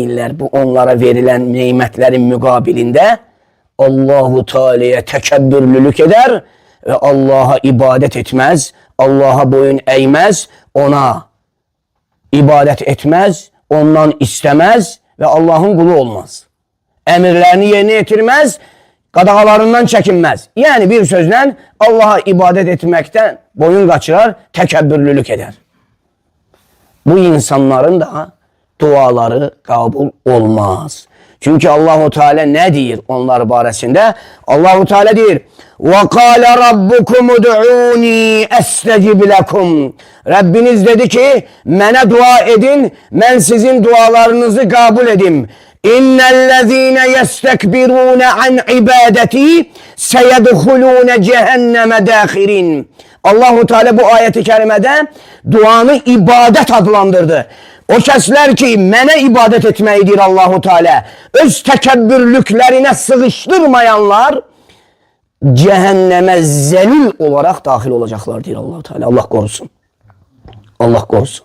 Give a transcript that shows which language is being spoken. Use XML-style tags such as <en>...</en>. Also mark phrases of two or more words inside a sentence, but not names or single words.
<tr>Bu onlara verilen nimetlerin mükabilinde Allahu Teala'ya tekebbürlülük eder ve Allah'a ibadet etmez, Allah'a boyun eğmez, ona ibadet etmez, ondan istemez ve Allah'ın kulu olmaz. Emirlerini yerine getirmez,</tr> <az>qadağalarından çəkinməz. Yəni bir sözlə Allaha ibadət etməkdən boyun qaçırar, təkəbbürlülük edər. Bu insanların da duaları qəbul olmaz. Çünki Allahu Teala nə deyir onlar barəsində?</az> <ar>Allahu Teala deyir: "وقال ربكم ادعوني أستجب لكم."</ar> <az>Rəbbiniz dedi ki, mənə dua edin, mən sizin dualarınızı qəbul edim.</az> <ar>إن الذين يستكبرون عن عبادتي سيدخلون جهنم داخرين.</ar> <az>Allahu Teala bu ayeti kerimədə duanı ibadət adlandırdı. O kəslər ki, mənə ibadət etməyidir Allahu Teala, öz təkəbbürlüklərinə sığışdırmayanlar cəhənnəmə zəlil olaraq daxil olacaqlar deyir Allahu Teala. Allah qorusun. Allah qorusun.</az>